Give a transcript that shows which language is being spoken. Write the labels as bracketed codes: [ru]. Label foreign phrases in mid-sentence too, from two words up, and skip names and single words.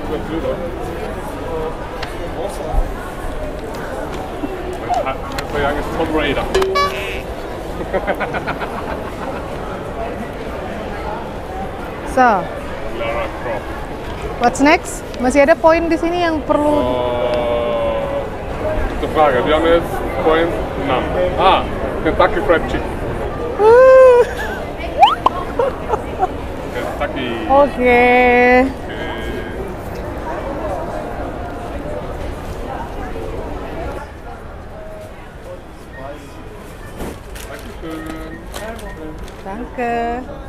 [id] Yang Tom Raider. [en] So, Lara Croft. what's next? [id] Masih ada poin di sini yang perlu. [de] Gute Frage. Wir haben jetzt Point 6. [en] Kentucky Fried Chicken. Kentucky. [id] Oke. [de] Danke.